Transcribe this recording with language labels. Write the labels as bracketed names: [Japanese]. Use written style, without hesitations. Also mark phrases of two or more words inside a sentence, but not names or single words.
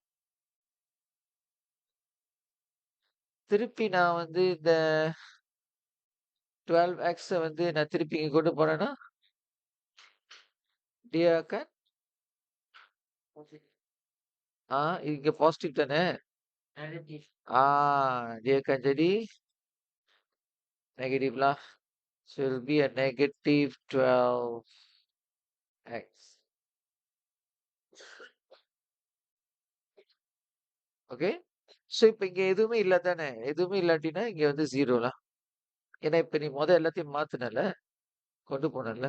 [Tamil] திருப்பி நான் வந்து இந்த 12x வந்து நான் திருப்பி இங்க கொண்டு போனேன்னா டிஆக்க இங்க பாசிட்டிவ் தானே? [Malay] dia akan jadi negative lah. [English] So it will be a negative 12x. [Tamil] ஓகே, ஸோ இப்போ இங்க எதுவுமே இல்ல தானே? எதுவுமே இல்லாட்டினா இங்க வந்து 0 lah. ஏன்னா இப்ப நீ எல்லாத்தையும் மாத்துனல, கொண்டு போனல.